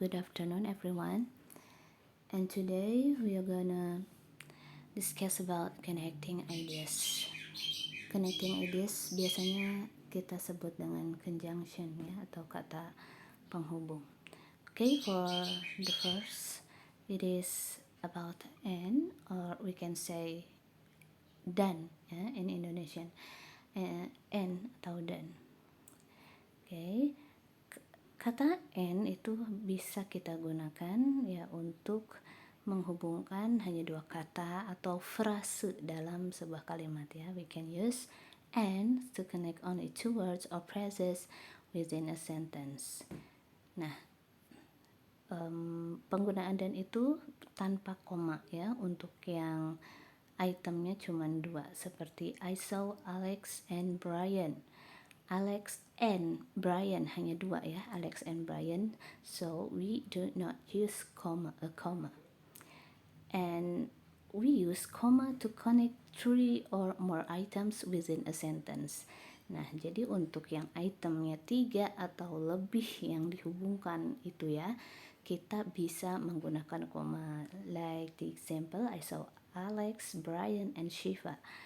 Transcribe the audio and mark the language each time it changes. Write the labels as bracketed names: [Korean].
[English] Good afternoon everyone. And today we are gonna discuss about connecting ideas. [Indonesian] Connecting ideas biasanya kita sebut dengan conjunction ya, atau kata penghubung. [English] Okay, for the first, it is about and, or we can say [Indonesian] dan ya, [English] in Indonesian. [Indonesian] And atau dan. Okay. Kata and itu bisa kita gunakan ya untuk menghubungkan hanya dua kata atau frase dalam sebuah kalimat ya. [English] We can use and to connect only two words or phrases within a sentence. [Indonesian] Nah, penggunaan dan itu tanpa koma ya, untuk yang itemnya cuma dua, seperti [English] I saw Alex and Brian. Alex and Brian [Indonesian] hanya dua ya, [English] Alex and Brian, so we do not use a comma. And we use comma to connect three or more items within a sentence. [Indonesian] Nah, jadi untuk yang itemnya 3 atau lebih yang dihubungkan itu ya, kita bisa menggunakan koma. [English] Like the example, I saw Alex, Brian, and Shiva.